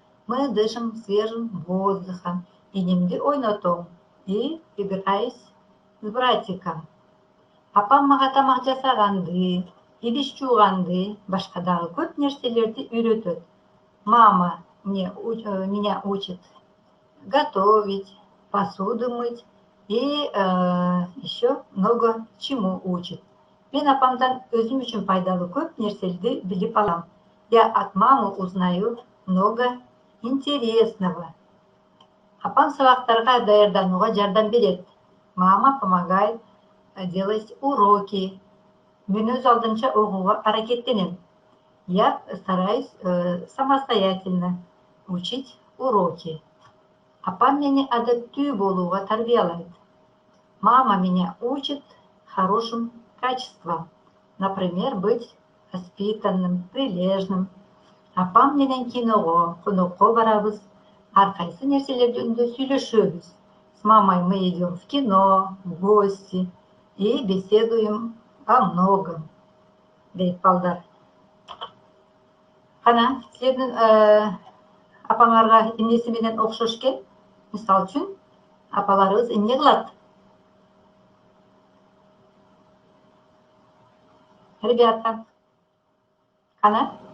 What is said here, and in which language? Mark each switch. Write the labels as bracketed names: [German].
[Russian] Мы дышим свежим воздухом. [Kyrgyz] Инимди ойнотом [Russian] и играюсь с братиком. [Kyrgyz] Апам мага тамак жасаганды, идиш жууганды, башка дагы көп нерселерди үйрөтөт. [Russian] Мама меня учит готовить, посуду мыть и еще много чему учит. [Kyrgyz] Мен апамдан өзүм үчүн пайдалуу көп нерселерди билип алам. [Russian] Я от мамы узнаю много интересного. [Kyrgyz] Апам сабактарга даярданууга жардам берет. [Russian] Мама помогает делать уроки. [Kyrgyz] Мен өз алдымча окууга аракеттенем. [Russian] Я стараюсь самостоятельно учить уроки. [Kyrgyz] Апам мени адептүү болууга тарбиялайт. [Russian] Мама меня учит хорошим качествам. Например, быть воспитанным, прилежным. [Kyrgyz] Апам менен киного, конокко барабыз. Ар кайсы нерселер жөнүндө сүйлөшөбүз. [Russian] С мамой мы идем в кино, в гости и беседуем о многом. [Kyrgyz] Дейт балдар. Кана, силердин апаңарга эмнеси менен окшош экен? Мисалы үчүн, апаларыбыз эмне кылат? [Russian] Ребята, кана?